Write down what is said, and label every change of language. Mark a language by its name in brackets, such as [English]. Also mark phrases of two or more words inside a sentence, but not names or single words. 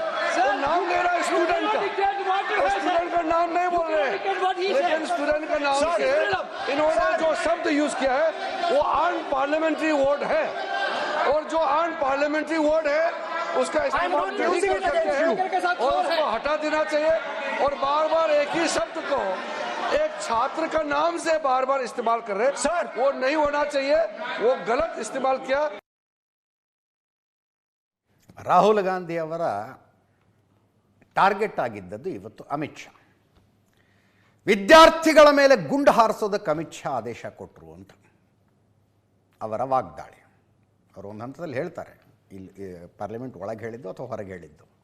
[Hindi] वो नाम ले रहा है स्टूडेंट का, स्टूडेंट का नाम नहीं बोल रहे हैं, लेकिन स्टूडेंट का नाम से इन्होंने जो शब्द यूज किया है वो [English] unparliamentary word [Hindi] है, और जो [English] unparliamentary word [Hindi] है उसका इस्तेमाल नहीं कर सकते हैं, और उसको हटा देना चाहिए। और बार बार एक ही शब्द को एक छात्र का नाम से बार बार इस्तेमाल कर रहे हैं सर, वो नहीं होना चाहिए, वो गलत इस्तेमाल किया। [Kannada] ರಾಹುಲ್ ಗಾಂಧಿ ಅವರ ಟಾರ್ಗೆಟ್ ಆಗಿದ್ದದ್ದು ಇವತ್ತು ಅಮಿತ್ ಶಾ. ವಿದ್ಯಾರ್ಥಿಗಳ ಮೇಲೆ ಗುಂಡು ಹಾರಿಸೋದಕ್ಕೆ ಅಮಿತ್ ಶಾ ಆದೇಶ ಕೊಟ್ಟರು ಅಂತ ಅವರ ವಾಗ್ದಾಳಿ. ಅವರು ಒಂದು ಹಂತದಲ್ಲಿ ಹೇಳ್ತಾರೆ, ಇಲ್ಲಿ ಪಾರ್ಲಿಮೆಂಟ್ ಒಳಗೆ ಹೇಳಿದ್ದು ಅಥವಾ ಹೊರಗೆ ಹೇಳಿದ್ದು.